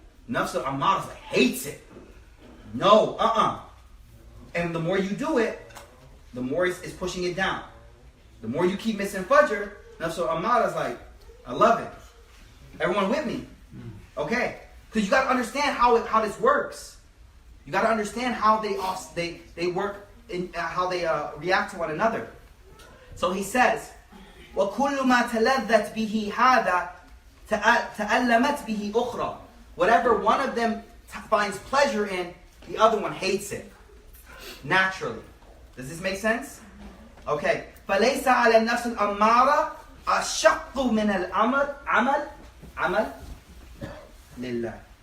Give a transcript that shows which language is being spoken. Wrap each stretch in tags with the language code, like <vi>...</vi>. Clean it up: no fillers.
<en>Nafsul ammara is like, hates it. No, And the more you do it, the more it's pushing it down. The more you keep missing fajr, nafsul ammara is like, I love it. Everyone with me? Okay. Because you got to understand how this works. You got to understand how they work, how they react to one another. So he says,</en> <ar>وَكُلُّ مَا تَلَذَّتْ بِهِ هَذَا تَأَلَّمَتْ بِهِ أُخْرَى.</ar> <en>Whatever one of them finds pleasure in, the other one hates it. Naturally. Does this make sense? Okay.</en> <ar>فَلَيْسَ عَلَى النَّفْسِ الْأَمَّارَةِ أَشَقُّ مِنَ الْعَمَلِ عَمَلْ لِلَّهِ.</ar>